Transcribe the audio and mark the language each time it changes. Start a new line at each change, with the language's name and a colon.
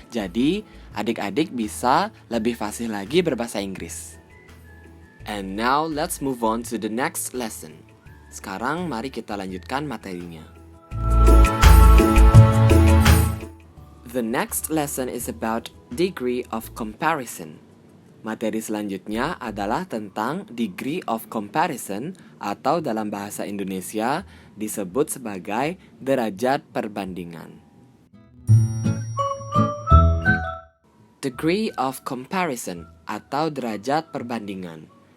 Indonesian: Jadi, adik-adik bisa lebih fasih lagi berbahasa Inggris.
English: And now let's move on to the next lesson.
Indonesian: Sekarang mari kita lanjutkan materinya.
English: The next lesson is about degree of comparison.
Indonesian: Materi selanjutnya adalah tentang degree of comparison atau dalam bahasa Indonesia disebut sebagai derajat perbandingan. Degree of comparison atau derajat perbandingan.